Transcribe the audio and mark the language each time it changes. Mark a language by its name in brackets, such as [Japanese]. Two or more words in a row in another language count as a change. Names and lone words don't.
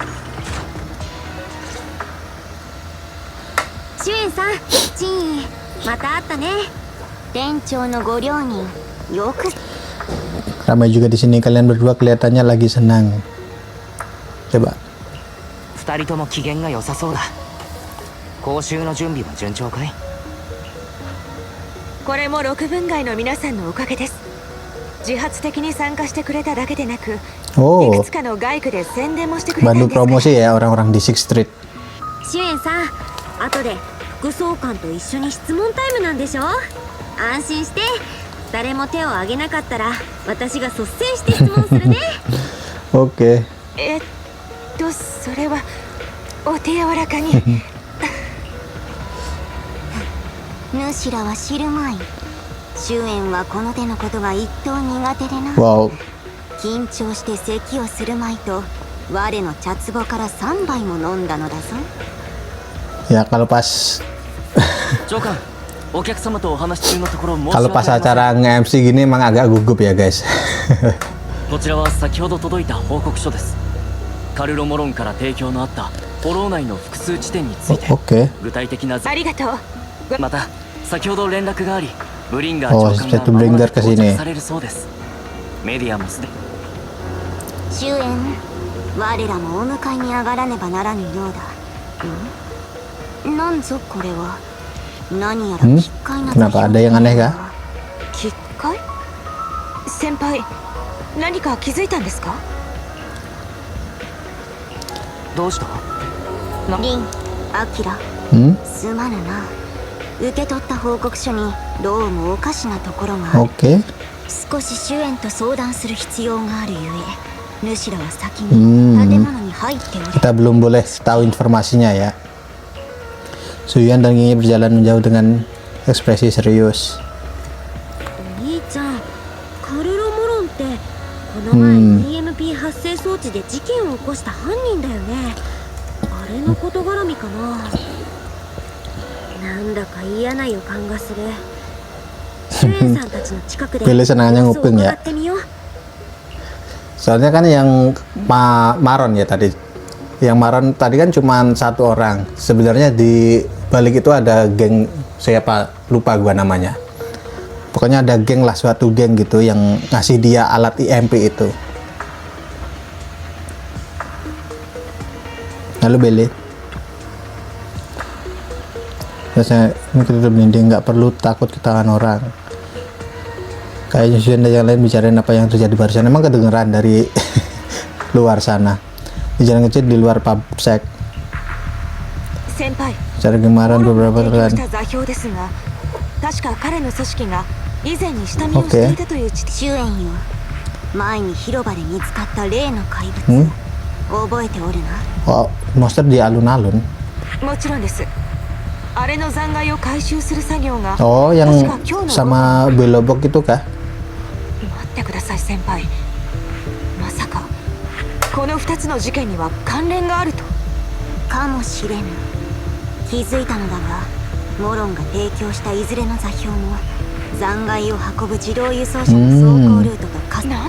[Japanese] シュエンさん、ジン、また会ったね. Denchou no goryou-nin yoku. [Indonesian] Ramai juga di sini, kalian berdua kelihatannya lagi senang. Coba. [Japanese] 2 人とも機嫌が良さそうだ。講習の準備は順調かい？これも6分街の皆さんのおかげです。自発的に参加してくれただけでなく、い Oh, くつかの外区で宣伝もしてくれたん [Indonesian] bantu [Japanese] ですから。 [Indonesian] promosi ya orang-orang di Sixth Street. [Japanese] シュエンさん、後で副総監と一緒に質問タイムなんでしょ。安心して、誰も手を挙げなかったら私が率先して質問するね。 [Indonesian] Oke. [Japanese] それはお手柔らかに。主らは知るまい。シュエンはこの手のことが一等苦手でな。 Wow. 緊張して咳をするまいと我の茶壺から3杯も飲んだのだぞ。 [Indonesian] Ya kalau pas [Japanese] 長官、お客様とお話し中のところ申し [Indonesian] kalau [Japanese] 訳 [Indonesian] pas [Japanese] ありません。 [Indonesian] acara nge-MC gini emang agak gugup ya guys. [Japanese] こちらは先ほど届いた報告書です。カルロモロンから提供のあったフォロー内の複数地点について [Indonesian] Oke. [Japanese] 具体的なありがとう。また先ほど連絡があり、ブリンガー Oh, 長官が [Indonesian] satu [Japanese] 間もな [Indonesian] Bringer [Japanese] く [Indonesian] ke [Japanese] 到 [Indonesian] sini. [Japanese] 着されるそうです。メディアもすでに。シュエン、我らもお迎えに上がらねばならぬようだ。なんぞこれは。何やら奇怪な [Indonesian] Kenapa ada yang aneh kah? [Japanese] 奇怪？先輩、何か気づいたんですか？どうした？リン、アキラ、 Hmm? すまぬな。受け取った報告書にどうもおかしなところがある。 [Indonesian] Oke. [Japanese] 少しシュエンと相談する必要があるゆえ、主らは先に建物に入っておれ。 [Indonesian] Kita belum boleh tahu informasinya ya. Suyuan dan Gingy berjalan menjauh dengan ekspresi serius. [Japanese] お兄ちゃん、カルロモロンってこの前 EMP 発生装置で事件を起こした犯人だよね。あれの事絡みかな。なんだか嫌な予感がする。シュエンさんたちの近くで [Indonesian] Pilih senangannya [Japanese] 様子を [Indonesian] nguping [Japanese] 伺 [Indonesian] ya. [Japanese] ってみよう。 [Indonesian] Soalnya kan yang Maron ya tadi. Yang Maron tadi kan cuma satu orang. Sebenarnya di balik itu ada geng, siapa lupa gua namanya. Pokoknya ada geng lah, suatu geng gitu yang ngasih dia alat IMP itu. Lalu Beli. Biasanya ini kita udah merinding, nggak perlu takut ketahuan orang. Kayaknya Shuyan dan yang lain bicarain apa yang terjadi barusan. Emang kedengeran dari luar sana. Di jalan kecil di luar Pubsec. [Japanese] 先輩、 [Indonesian] Cara Gemaran [Japanese] モロン [Indonesian] beberapa [Japanese] が提供 [Indonesian] rekan. [Japanese] した座標ですが、確か彼の組織が以前に下見をしていたという地点。シュエンよ、前に広場で見つかった例の怪物、覚えておるな。 [Indonesian] Oh, monster di alun-alun. [Japanese] もちろんです。あれの残骸を回収する作業が。 [Indonesian] Oh, yang [Japanese] 確か今日の [Indonesian] sama Belobok itu kah? [Japanese] 待ってください先輩。まさかこの2つの事件には関連があると？かもしれぬ。気づいたのだが、モロンが提供したいずれの座標も残骸を運ぶ自動輸送車の走行ルートと重なる。